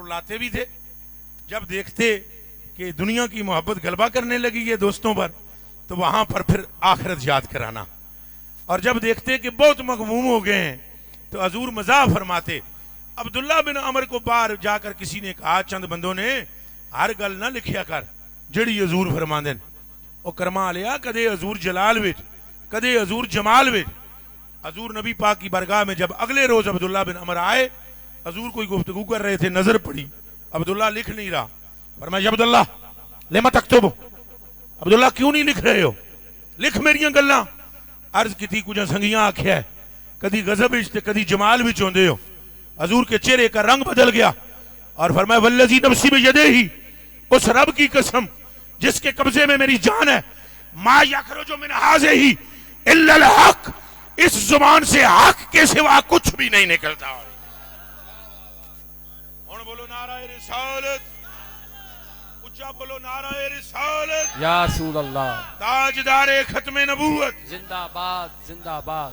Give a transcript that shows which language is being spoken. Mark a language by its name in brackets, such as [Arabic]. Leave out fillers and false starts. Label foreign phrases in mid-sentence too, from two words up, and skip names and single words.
[Urdu] رلاتے بھی تھے جب دیکھتے کہ دنیا کی محبت غلبہ کرنے لگی ہے دوستوں پر تو وہاں پر پھر آخرت یاد کرانا. اور جب دیکھتے کہ بہت مغموم ہو گئے ہیں تو حضور مزاح فرماتے. عبداللہ بن عمر کو باہر جا کر کسی نے کہا، چند بندوں نے، [Punjabi] ہر گل نہ لکھیا کر جڑی حضور فرما دین. او کرما لیا کدے حضور جلال وچ کدے حضور جمال وچ. [Urdu] حضور نبی پاک کی بارگاہ میں جب اگلے روز عبداللہ بن عمر آئے، حضور کوئی گفتگو کر رہے تھے، نظر پڑی عبداللہ لکھ نہیں رہا. فرمایا عبداللہ [Arabic] لما تکتب، [Urdu] عبداللہ کیوں نہیں لکھ رہے ہو، [Punjabi] لکھ میریاں گلاں. عرض کی تھی کچھ سنگیاں آکھیا ہے کدی غضب وچ تے کدی جمال وچ ہوندے ہو. [Urdu] حضور کے چہرے کا رنگ بدل گیا اور فرمایا [Arabic] والذی نفسی بیدہ، [Urdu] اس رب کی قسم جس کے قبضے میں میری جان ہے، [Arabic] ما یخرج من ھذہ الا الحق، [Urdu] اس زبان سے حق کے سوا کچھ بھی نہیں نکلتا. اور بولو نعرہ رسالت، اچھا بولو نعرہ رسالت. [Arabic] یا رسول اللہ. [Urdu] تاجدار ختم نبوت زندہ باد زندہ باد.